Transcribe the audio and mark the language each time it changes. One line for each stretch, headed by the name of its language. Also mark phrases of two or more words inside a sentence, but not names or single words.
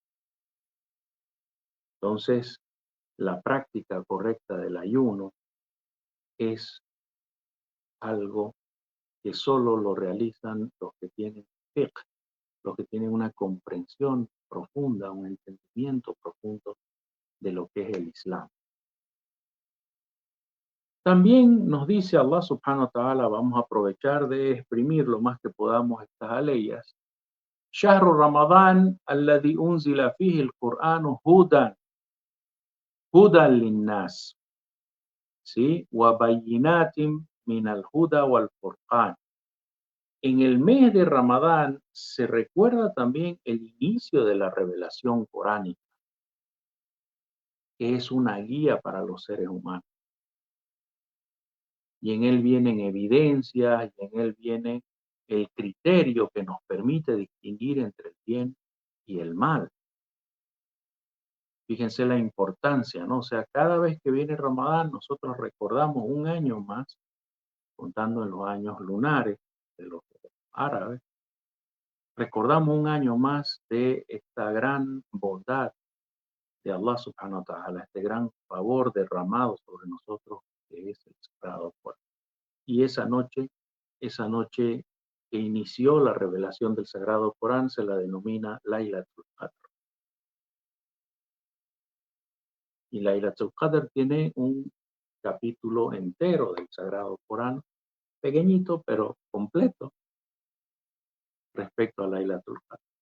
Spanish: Entonces, la práctica correcta del ayuno es algo que solo lo realizan los que tienen fiqh, los que tienen una comprensión profunda, un entendimiento profundo de lo que es el Islam. También nos dice
Arabic: الله سبحانه وتعالى,
Spanish: vamos a aprovechar de exprimir lo más que podamos estas aleyas.
Arabic: شهر رمضان الذي أنزل فيه القرآن هدى للناس ¿sí? وبينات من الهدى والفرقان.
Spanish: En el mes de Ramadán se recuerda también el inicio de la revelación coránica, que es una guía para los seres humanos. Y en él vienen evidencias, y en él viene el criterio que nos permite distinguir entre el bien y el mal. Fíjense la importancia, ¿no? O sea, cada vez que viene Ramadán, nosotros recordamos un año más, contando en los años lunares de los árabes, recordamos un año más de esta gran bondad de
Arabic: الله سبحانه وتعالى,
Spanish: este gran favor derramado sobre nosotros que es el Sagrado Corán. Y esa noche que inició la revelación del Sagrado Corán se la denomina Laylatul Qadr. Y Laylatul Qadr tiene un capítulo entero del Sagrado Corán, pequeñito pero completo respecto a Laylatul Qadr.